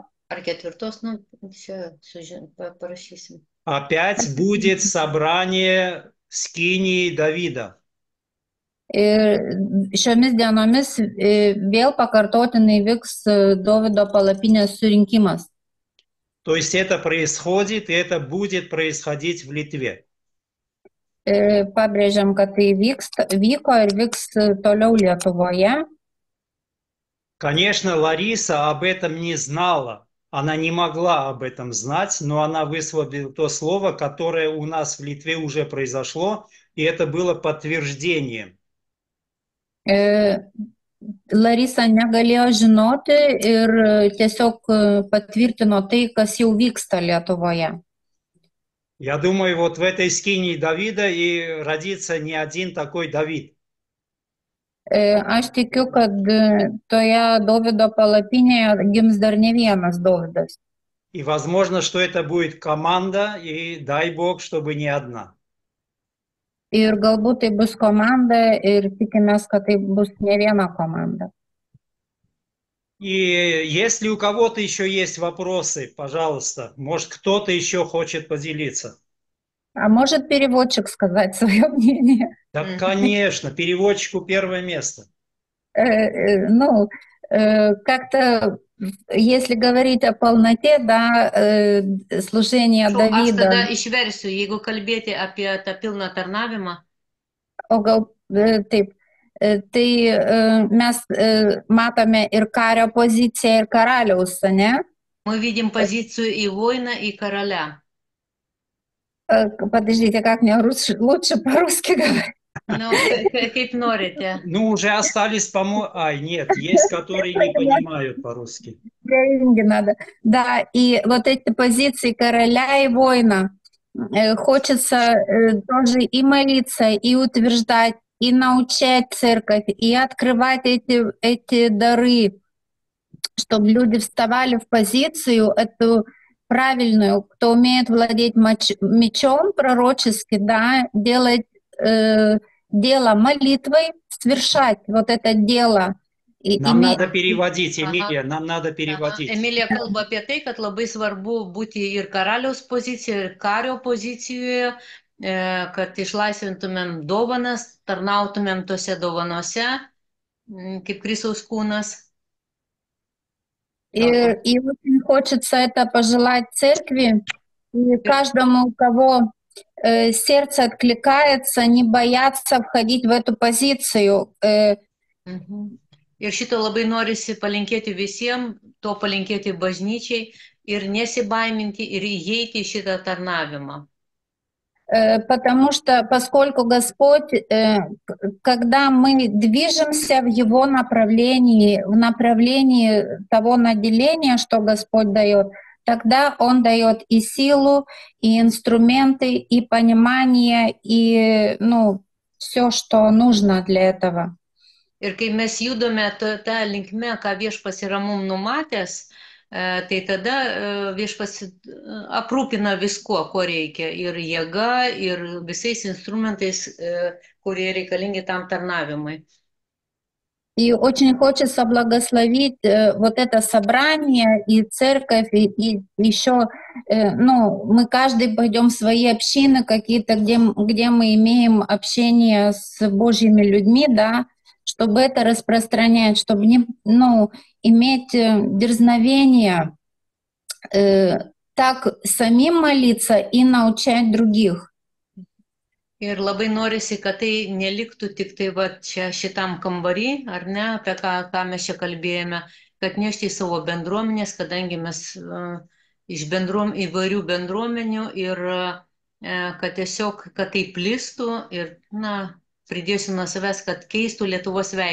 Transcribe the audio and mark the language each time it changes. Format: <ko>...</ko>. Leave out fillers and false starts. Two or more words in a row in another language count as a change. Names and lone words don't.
<lt>Ar 4, nu, čia parašysim.</lt> <ru>Опять будет собрание скинии Давида.</ru> <lt>ir šiomis dienomis vėl pakartotinai vyks Dovydo palapinės surinkimas.</lt> <ru>То есть это происходит, и это будет происходить в Литве.</ru> <lt>Pabrėžiam, kad tai vyko ir vyks toliau Lietuvoje.</lt> <ru>Конечно, Лариса об этом не знала. Она не могла об этом знать, но она высвободила то слово, которое у нас в Литве уже произошло, и это было подтверждением.</ru> <lt>Larisa negalėjo žinoti ir tiesiog patvirtino tai, kas jau vyksta Lietuvoje.</lt> <ru>Я думаю, вот в этой скинии Давида и родится не один такой Давид.</ru> <lt>Aš tikiu, kad toje Dovydo palapinėje gims dar ne vienas Dovydas.</lt> <ru>И возможно, что это будет команда, и дай Бог, чтобы не одна.</ru> <lt>Ir galbūt tai bus komanda ir tikimės, kad tai bus ne viena komanda.</lt> <ru>И если у кого-то еще есть вопросы, пожалуйста, может, кто-то еще хочет поделиться. А может переводчик сказать свое мнение? Да, конечно, переводчику первое место. Ну, как-то, если говорить о полноте, да, служения Aš Давида,</ru> <lt>tada išversiu, jeigu kalbėti apie tą pilną tarnavimą. o gal taip, tai mes matome ir kario poziciją, ir karaliaus, ne?</lt> <ru>Мы видим позицию и воина, и короля. Подождите, как мне лучше по-русски говорить?</ru> <lt>Nu, kaip norite.</lt> <ru>Ну, уже остались, по-моему... Ай, нет, есть, которые не понимают по-русски. Деньги надо. Да, и вот эти позиции короля и воина хочется тоже и молиться, и утверждать, и научать церковь, и открывать эти дары, чтобы люди вставали в позицию эту правильную, кто умеет владеть мечом пророчески, да, делать дело молитвой, совершать вот это дело. Нам надо переводить, Эмилия, нам надо переводить.</ru> <lt>Emilija kalba apie tai, kad labai svarbu būti ir karaliaus pozicijoje, ir kario pozicijoje, kad išlaisvintumėm dovanas, tarnautumėm tose dovanose, kaip Kristaus kūnas.</lt> <ru>И очень хочется это пожелать церкви, и каждому, у кого сердце откликается, не бояться входить в эту позицию.</ru> <lt>Ir šito labai norisi palinkėti visiems, to palinkėti bažnyčiai ir nesibaiminti ir įeiti į šitą tarnavimą.</lt> <ru>Потому что, поскольку Господь, когда мы движемся в Его направлении, в направлении того наделения, что Господь дает, тогда Он дает и силу, и инструменты, и понимание, и, ну, все, что нужно для этого.</ru> <lt>Ir kai mes judame tą linkme, ką Viešpats yra mums numatęs, tai tada Viešpats aprūpina viskuo, ko reikia. Ir jėga, ir visais instrumentais, kurie reikalingi tam tarnavimui.</lt> <ru>И очень хочется благословить вот это собрание и церковь, и еще, ну, мы каждый пойдем в свои общины какие-то, где мы имеем общение с Божьими людьми, да, чтобы это распространять, чтобы не, ну, иметь дерзновение так самим молиться и научать других.</ru> <lt>Ir labai norisi, kad tai neliktų tik tai va čia šitam kambarį, ar ne, apie ką mes čia kalbėjome, kad nešti į savo bendruomenės, kadangi mes iš įvairių bendruomenių ir kad tiesiog, kad tai plistų ir, na, pridėsiu nuo savęs, kad keistų Lietuvos veidą.</lt>